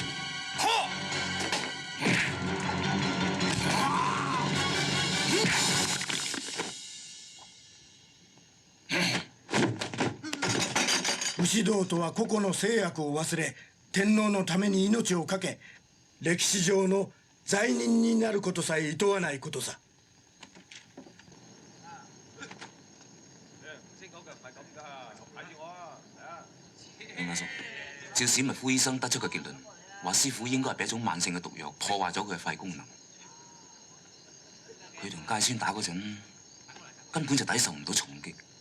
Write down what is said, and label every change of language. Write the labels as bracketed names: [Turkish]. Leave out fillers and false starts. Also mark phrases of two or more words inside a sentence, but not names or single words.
[Japanese] 武士道とは個々の制約を忘れ天皇のために命を懸け歴史上の罪人になることさえ厭わないことさ。 [Cantonese] 明阿叔，照史密夫醫生得出嘅結論，話師傅應該係俾一種慢性嘅毒藥破壞咗佢嘅肺功能。佢同介孫打嗰陣，根本就抵受唔到重擊。